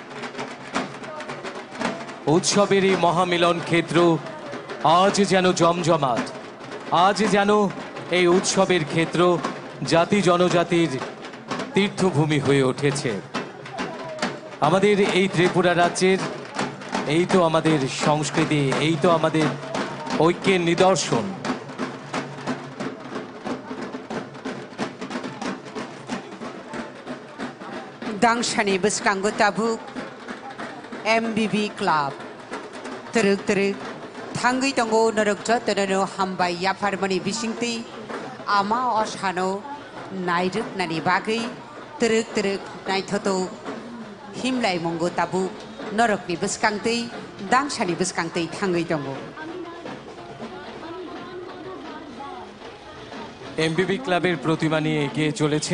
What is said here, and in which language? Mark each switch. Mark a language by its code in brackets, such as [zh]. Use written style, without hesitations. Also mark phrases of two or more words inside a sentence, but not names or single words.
[bn] উৎসবের এই মহামিলন ক্ষেত্র আজ যেন জমজমাট, আজ যেন এই উৎসবের ক্ষেত্র জাতি জনজাতির তীর্থভূমি হয়ে উঠেছে। আমাদের এই ত্রিপুরা রাজ্যের এই তো আমাদের সংস্কৃতি, এই তো আমাদের ঐক্যের নিদর্শন। [trp] दांशानि बिस्कांगो ताबुक एमबीबी क्लब तरक तरक थांगै दंगो नरक जतनो हामबाय याफारमनि बिसिंति आमा असानो नायरुक नानि बागै तरक तरक नायथतो हिमलाय मंगो ताबुक नरकनि बिस्कांतै दांशानि बिस्कांतै थांगै दंगो [bn] এমবিবি ক্লাবের প্রতিমা নিয়ে এগিয়ে চলেছেন।